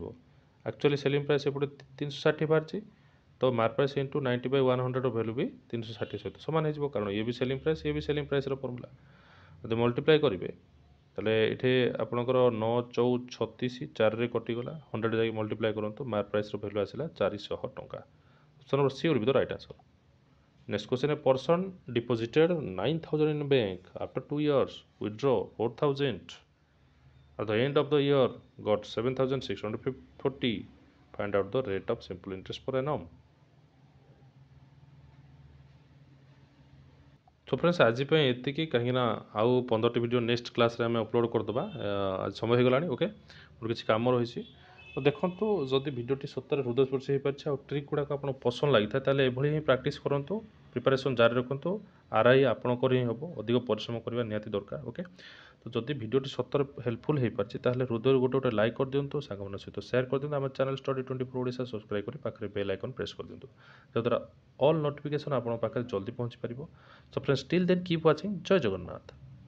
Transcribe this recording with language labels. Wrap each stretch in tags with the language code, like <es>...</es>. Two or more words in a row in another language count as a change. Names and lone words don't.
<en>actually selling price</en> <or>ଏପଟେ 360 ବାହାରିଛି, ତ</or> <en>mark price into</en> <or>90/100ର ଭ୍ୟାଲୁ ବି 360 ସହିତ ସମାନ ହେଇଯିବ, କାରଣ ଇଏ ବି</or> <en>selling price,</en> <or>ଇଏ ବି</or> <en>selling price-r formula.</en> <or>ଯଦି ମଲ୍ଟିପ୍ଲାଏ କରିବେ ତାହେଲେ ଏଠି ଆପଣଙ୍କର 9 4 36 4ରେ କଟିଗଲା, 100 ଯାଇକି ମଲ୍ଟିପ୍ଲାଏ କରନ୍ତୁ,</or> <en>mark price-r value</en> <or>ଆସିଲା 400 ଟଙ୍କା।</or> <en>option number C will be the right answer. Next question, a person deposited 9,000 in bank. After 2 years, withdraw 4,000. At the end of the year, got 7,640. Find out the rate of simple interest per annum. so friends</en> <or>ଆଜି ପାଇଁ ଏତିକି, କାହିଁକିନା ଆଉ 15ଟି</or> <en>video next class-re</en> <or>ଆମେ ଅପଲୋଡ଼ କରିଦେବା। ଆଜି ସମୟ ହେଇଗଲାଣି। ଓକେ, ମୋର କିଛି କାମ ରହିଛି। ତ ଦେଖନ୍ତୁ, ଯଦି ଭିଡ଼ିଓଟି ସତରେ ହୃଦୟସ୍ପର୍ଶୀ ହେଇପାରିଛି ଆଉ ଟ୍ରିକ୍ ଗୁଡ଼ାକ ଆପଣଙ୍କୁ ପସନ୍ଦ ଲାଗିଥାଏ, ତାହେଲେ ଏଭଳି ହିଁ ପ୍ରାକ୍ଟିସ୍ କରନ୍ତୁ, ପ୍ରିପାରେସନ୍ ଜାରି ରଖନ୍ତୁ। ଆର୍ଆଇ ଆପଣଙ୍କର ହିଁ ହେବ, ଅଧିକ ପରିଶ୍ରମ କରିବା ନିହାତି ଦରକାର। ଓକେ, ତ ଯଦି ଭିଡ଼ିଓଟି ସତରେ ହେଲ୍ପଫୁଲ୍ ହେଇପାରିଛି, ତାହେଲେ ହୃଦୟରୁ ଗୋଟେ ଲାଇକ୍ କରିଦିଅନ୍ତୁ, ସାଙ୍ଗମାନଙ୍କ ସହିତ ସେୟାର କରିଦିଅନ୍ତୁ। ଆମ ଚ୍ୟାନେଲ୍ ଷ୍ଟଡି 24 ଓଡ଼ିଶା ସବସ୍କ୍ରାଇବ୍ କରି ପାଖରେ</or> <en>bell icon press</en> <or>କରିଦିଅନ୍ତୁ, ଯାହାଦ୍ୱାରା</or> <en>all notification</en> <or>ଆପଣଙ୍କ ପାଖରେ ଜଲ୍ଦି ପହଞ୍ଚି ପାରିବ।</or> <en>So friends, till then keep watching.</en> <or>ଜୟ ଜଗନ୍ନାଥ.</or>